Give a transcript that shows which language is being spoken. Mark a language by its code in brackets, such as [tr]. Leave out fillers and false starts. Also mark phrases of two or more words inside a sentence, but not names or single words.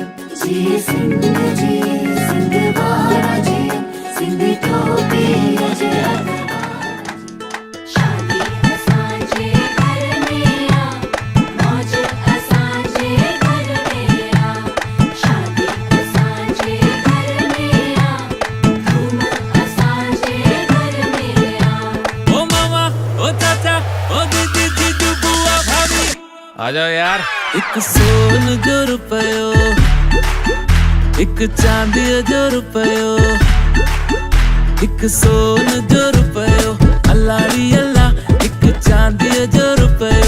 [sd] जिए सिंध वारा जिए सिंधी टोपी अजरक शादी असांजे घर में आ मौज असांजे घर में आ शादी असांजे घर में आ धूम असांजे घर में आ [hi] ओ मामा ओ चाचा ओ दीदी जीजू बुआ भाभी आ जाओ यार। [sd] एक सोन जो रुपयो एक चांदी जो रुपयो एक सोन जो रुपयो अल्लाड़ी अल्लाह एक चांदी जो रुपयो